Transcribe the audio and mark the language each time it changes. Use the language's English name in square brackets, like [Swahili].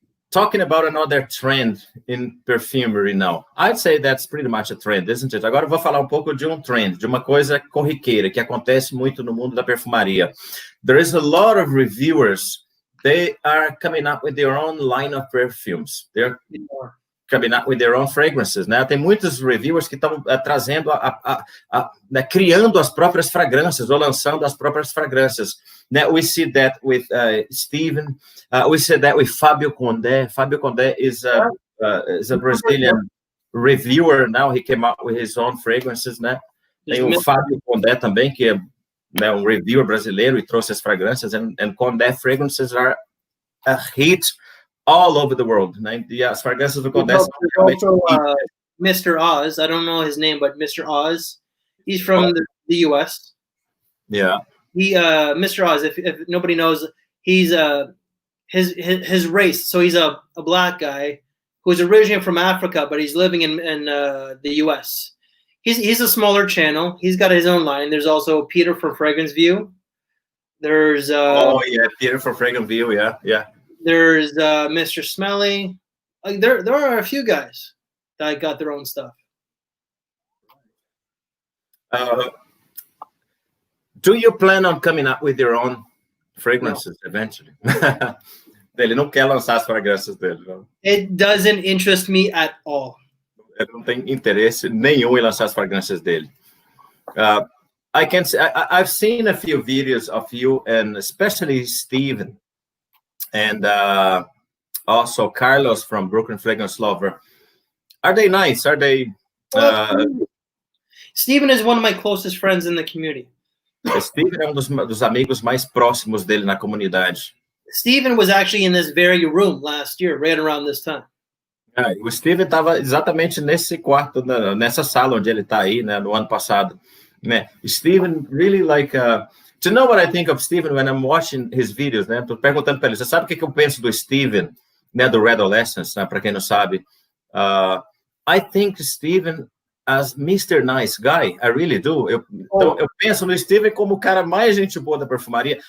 [English] Talking about another trend in perfumery now. I'd say that's pretty much a trend, isn't it? [Portuguese] Agora eu vou falar um pouco de um trend, de uma coisa corriqueira, que acontece muito no mundo da perfumaria. [English] There is a lot of reviewers, they are coming up with their own line of perfumes. They're coming up with their own fragrances, né? [Portuguese] Tem muitos reviewers que estão trazendo, né, criando as próprias fragrâncias, ou lançando as próprias fragrâncias. [English] Né? We see that with Steven. We see that with Fabio Condé. Fabio Condé is a Brazilian reviewer now. He came out with his own fragrances, né? [Portuguese] Tem o Fabio Condé também, que é, né, um reviewer brasileiro e trouxe as fragrâncias. [English] And Condé fragrances are a hit all over the world, né? [Portuguese] E as fragrâncias do Condé são realmente [English] Mr. Oz. I don't know his name, but Mr. Oz. He's from the U.S. Yeah. He, Mr. Oz. If nobody knows, he's his race. So he's a black guy who's originally from Africa, but he's living in the U.S. He's a smaller channel. He's got his own line. There's also Peter from Fragrance View. There's Peter from Fragrance View. Yeah. There's Mr. Smelly. There are a few guys that got their own stuff. Do you plan on coming up with your own fragrances eventually? [Portuguese] Ele não quer lançar as fragrâncias dele, não. [English] It doesn't interest me at all. [Portuguese] Ele não tem interesse nenhum em lançar as fragrâncias dele. [English] I've seen a few videos of you, and especially Steven, and also Carlos from Brooklyn Fragrance Lover. Are they nice? Are they? Steven is one of my closest friends in the community. [Portuguese] Steven é dos amigos mais próximos dele na comunidade. [English] Steven was actually in this very room last year, right around this time. [Portuguese] O Steven estava exatamente nesse quarto, nessa sala onde ele está aí, né, no ano passado. [English] Né? Steven really like... to know what I think of Steven when I'm watching his videos, né? [Portuguese] Tô perguntando para ele, você sabe o que eu penso do Steven, né, do Redolescence, né, para quem não sabe? [English] I think Steven as Mr. Nice Guy, I really do. [Portuguese] Então, eu penso no Steven como o cara mais gente boa da perfumaria.